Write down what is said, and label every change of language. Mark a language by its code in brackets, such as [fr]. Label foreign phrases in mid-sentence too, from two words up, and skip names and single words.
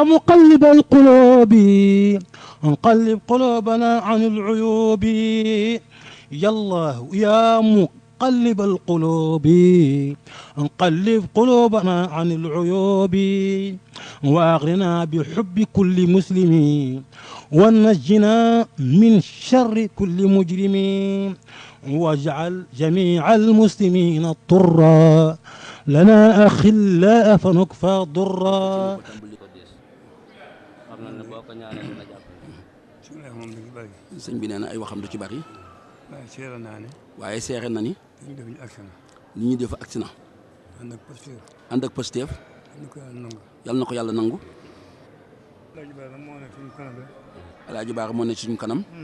[ar] مقلب القلوب انقلب قلوبنا عن العيوب يا الله يا مقلب القلوب انقلب قلوبنا عن العيوب واغرنا بحب كل مسلم ونجنا من شر كل مجرم واجعل جميع المسلمين طرا لنا أخلاء فنكفى ضرا [wo] sëñ bi nee na ay waxam du ci bari waaye seere na ni li ñuy def agsi na ànd ak Pastef yal na ko yàlla nangu Alaaji Baara moo ne ci suñu kanam